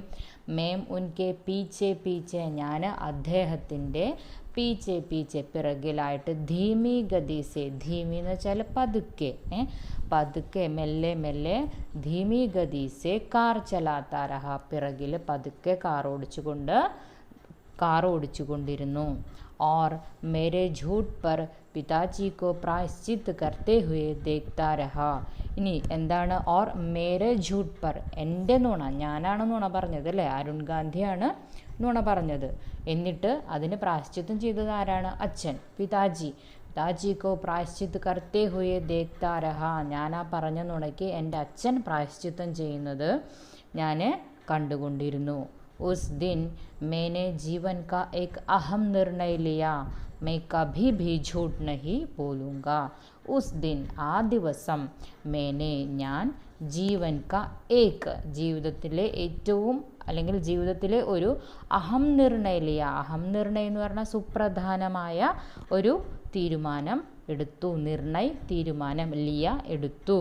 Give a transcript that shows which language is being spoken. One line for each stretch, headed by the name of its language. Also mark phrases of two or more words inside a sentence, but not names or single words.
Hindi: मैं उनके पीछे पीछे,
Malayalam: ഞാൻ അദ്ദേഹത്തിൻ്റെ പീച്ചെ പീച്ചെ പിറകിലായിട്ട്
Hindi: धीमी गति से,
Malayalam: ധീമി എന്ന് വെച്ചാൽ പതുക്കെ, പതുക്കെ മെല്ലെ മെല്ലെ
Hindi: धीमी गति से कार चलाता रहा,
Malayalam: പിറകിൽ പതുക്കെ കാർ ഓടിച്ചുകൊണ്ടിരുന്നു.
Hindi: और मेरे झूठ पर पिताजी को प्रायश्चित करते हुए देखता रहा.
Malayalam: ഇനി എന്താണ്,
Hindi: और मेरे झूठ पर,
Malayalam: എൻ്റെ നുണ, ഞാനാണ് നുണ പറഞ്ഞത് അല്ലേ, അരുൺ ഗാന്ധിയാണ് നുണ പറഞ്ഞത്. എന്നിട്ട് അതിന് പ്രായശ്ചിത്തം ചെയ്തത് ആരാണ്, അച്ഛൻ,
Hindi: पिताजी को प्रायश्चित करते हुए देखता रहा,
Malayalam: ഞാൻ ആ പറഞ്ഞ നുണയ്ക്ക് എൻ്റെ അച്ഛൻ പ്രായശ്ചിത്തം ചെയ്യുന്നത് ഞാൻ കണ്ടുകൊണ്ടിരുന്നു.
Hindi: उस दिन मैंने जीवन का एक अहम निर्णय लिया, मैं कभी भी झूठ नहीं बोलूँगा. उस दिन,
Malayalam: ആ ദിവസം, मैंने ഞാൻ,
Hindi: जीवन का एक,
Malayalam: ജീവിതത്തിലെ ഏറ്റവും, അല്ലെങ്കിൽ ജീവിതത്തിലെ ഒരു
Hindi: अहम निर्णय लिया,
Malayalam: അഹം നിർണയം എന്ന് പറഞ്ഞാൽ സുപ്രധാനമായ ഒരു തീരുമാനം എടുത്തു, നിർണയ് തീരുമാനം, ലിയ എടുത്തു.